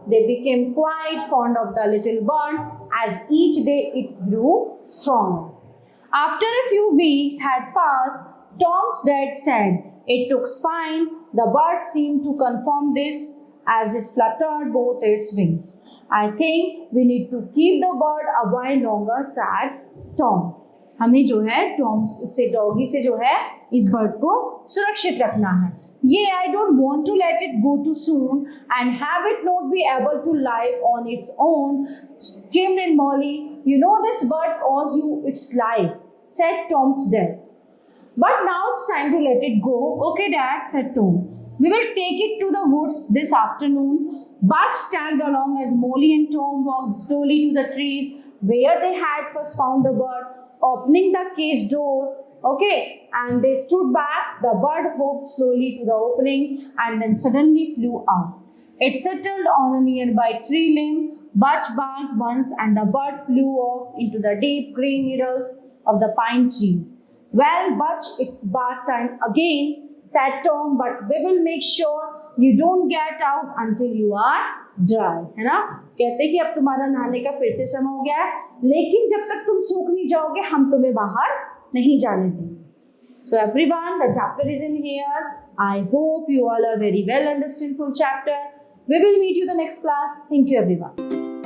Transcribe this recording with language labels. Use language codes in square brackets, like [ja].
[en] They became quite fond of the little bird as each day it grew stronger. After a few weeks had passed, Tom's dad said, It took spine. The bird seemed to confirm this as it fluttered both its wings. I think we need to keep the bird a while longer, said Tom. [hi] हमें जो है Tom से doggy से जो है इस bird को सुरक्षित रखना है. [en] ये I don't want to let it go too soon and have it not be able to live on its own. Tim and Molly, you know this bird owes you its life, said Tom's dad. But now it's time to let it go. Okay, Dad, said Tom. We will take it to the woods this afternoon. Butch tagged along as Molly and Tom walked slowly to the trees where they had first found the bird, opening the cage door. Okay, and they stood back. The bird hopped slowly to the opening and then suddenly flew out. It settled on a nearby tree limb. Butch barked once and the bird flew off into the deep green needles of the pine trees. Well, Butch, it's bath time again, said Tom, but we will make sure you don't get out until you are dry. [hi] है ना, कहते हैं कि अब तुम्हारा नहाने का फिर से समय हो गया है, लेकिन जब तक तुम सूख नहीं जाओगे हम तुम्हें बाहर नहीं जाने देंगे. [en] So everyone, the chapter is in here. I hope you all are very well understood full chapter. We will meet you the next class. Thank you everyone.